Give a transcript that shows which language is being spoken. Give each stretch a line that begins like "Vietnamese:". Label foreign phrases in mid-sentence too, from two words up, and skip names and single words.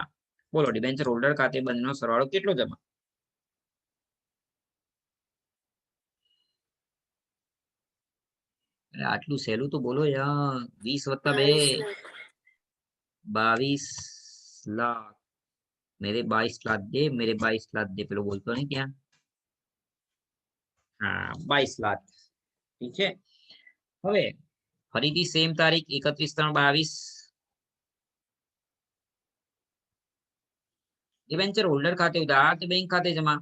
Gujarati: બોલો ડિબેન્ચર હોલ્ડર ખાતે બંનેનો સરવાળો કેટલો જમા? આટલું સહેલું તો બોલો યાર. 20 + 2 22 લાખ.
Hindi: मेरे 22 लाख दे, मेरे 22 लाख दे.
Gujarati: પેલો બોલતો નહીં ત્યાં. હા 22 લાખ. ઠીક છે. હવે ફરીથી સેમ તારીખ 31/3/22. ડિબેન્ચર હોલ્ડર ખાતે ઉધાર તે બેંક ખાતે જમા.